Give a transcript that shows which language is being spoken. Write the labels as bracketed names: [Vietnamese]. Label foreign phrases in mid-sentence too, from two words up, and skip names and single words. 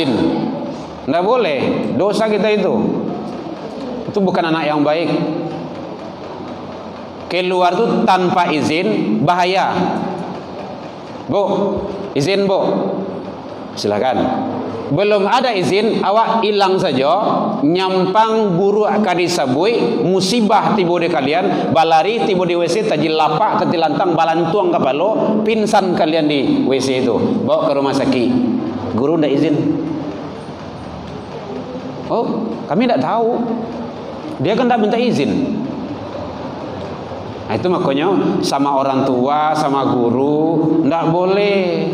[Indonesian] Enggak boleh. Dosa kita itu. Itu bukan anak yang baik. Keluar itu tanpa izin bahaya. Bu, izin bu. Silakan. belum ada izin, [Minangkabau] awak hilang saja, nyampang buruk kadisabui, musibah tiba di kalian, balari tiba di WC, tajil lapak, tetilantang, balantuang kapalo, pinsan kalian di WC itu, bawa ke rumah sakit. [Indonesian] Guru tidak izin. Oh, kami tidak tahu. Dia kan tidak minta izin. Nah, itu makanya sama orang tua, sama guru tidak boleh.